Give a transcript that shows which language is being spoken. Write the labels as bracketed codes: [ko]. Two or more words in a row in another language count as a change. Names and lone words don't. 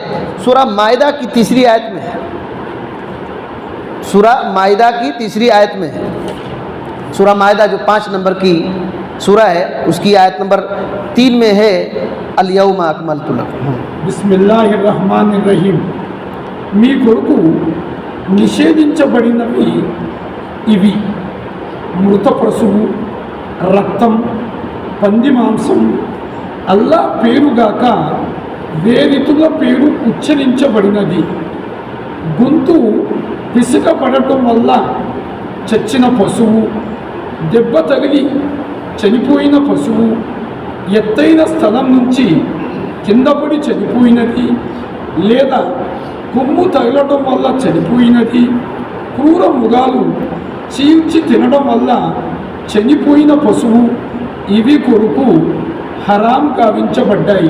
[ur] سورہ مائدہ کی 3 آیت میں ہے، سورہ مائدہ کی 3 آیت میں ہے، سورہ مائدہ جو 5 نمبر کی سورہ ہے اس کی آیت نمبر 3 میں ہے، [ar] الیوم اکملت لکم۔ بسم اللہ الرحمن الرحیم. [te] మీ కొరకు నిషేధించబడినవి ఇవి: మృత పశువు, రక్తం, పంది మాంసం, అల్లా పేరుగాక వేరితుల పేరు ఉచ్చరించబడినది, గొంతు పిసుకపడటం వల్ల చచ్చిన పశువు, దెబ్బ తగిలి చనిపోయిన పశువు, ఎత్తైన స్థలం నుంచి కిందపడి చనిపోయినది లేదా కొమ్ము తగలటం వల్ల చనిపోయినది, క్రూర మృగాలు చీల్చి తినడం వల్ల చనిపోయిన పశువు, ఇవి కొరకు హరాం కావించబడ్డాయి.